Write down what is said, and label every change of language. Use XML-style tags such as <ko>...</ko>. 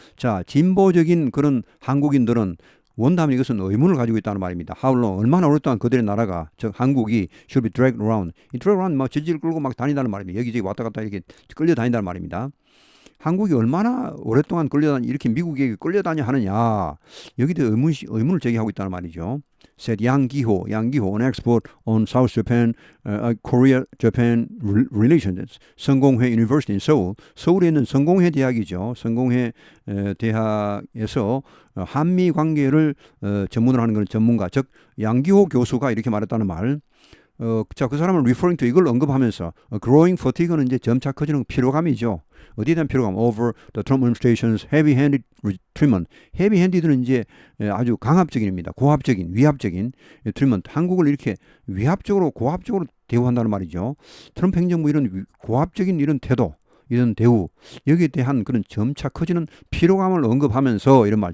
<ko>자, 진보적인 그런 한국인들은 원담은 이것은 의문을 가지고 있다는 말입니다.</ko> <en>How long?</en> <ko>얼마나 오랫동안 그들의 나라가, 즉 한국이</ko> <en>should be dragged around.</en> <ko>이 drag around 막 질질 끌고 막 다닌다는 말입니다. 여기저기 왔다 갔다 이렇게 끌려다닌다는 말입니다. 한국이 얼마나 오랫동안 이렇게 미국에게 끌려다녀 하느냐. 여기에 의문을 제기하고 있다는 말이죠.</ko> <en>said 양기호, an expert on South Japan, Korea-Japan relations, 성공회 University in Seoul.</en> <ko>서울에 있는 성공회 대학이죠. 성공회 대학에서 한미 관계를 전문으로 하는 그런 전문가, 즉 양기호 교수가 이렇게 말했다는 말. 자, 그 사람을 referring to 이걸 언급하면서 growing fatigue는 이제 점차 커지는 피로감이죠. 어디에 대한 피로감?</ko> <en>Over the Trump administration's heavy-handed treatment.</en> <ko>heavy-handed는 이제 아주 강압적인입니다. 고압적인, 위압적인 treatment. 한국을 이렇게 위압적으로, 고압적으로 대우한다는 말이죠. 트럼프 행정부 이런 고압적인 이런 태도, 이런 대우, 여기에 대한 그런 점차 커지는 피로감을 언급하면서 이런 말.</ko>